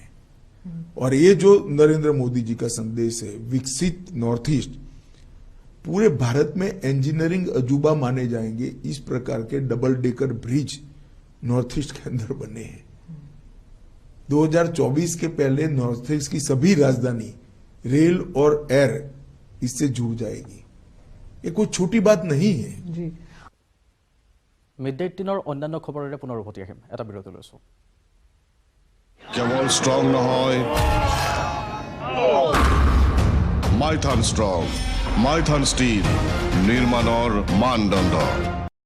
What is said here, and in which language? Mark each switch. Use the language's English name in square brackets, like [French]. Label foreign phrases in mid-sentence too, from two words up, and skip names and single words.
[Hindi] और ये जो नरेंद्र मोदी जी का संदेश है, विकसित नॉर्थ ईस्ट, पूरे भारत में इंजीनियरिंग अजूबा माने जाएंगे। इस प्रकार के डबल डेकर ब्रिज नॉर्थ ईस्ट के अंदर बने हैं। 2024 के पहले नॉर्थ ईस्ट की सभी राजधानी रेल और एयर इससे जुड़ जाएगी। ये कोई छोटी बात नहीं है जी। [Assamese] মিড ডে 18 অন্যান্য খবৰেৰে পুনৰ উভতি আহিম। এটা বিৰতি লৈছোঁ। কেৱল ষ্ট্ৰং নহয়, মাইথান ষ্ট্ৰং, মাইথান ষ্টীল নিৰ্মাণৰ মানদণ্ড।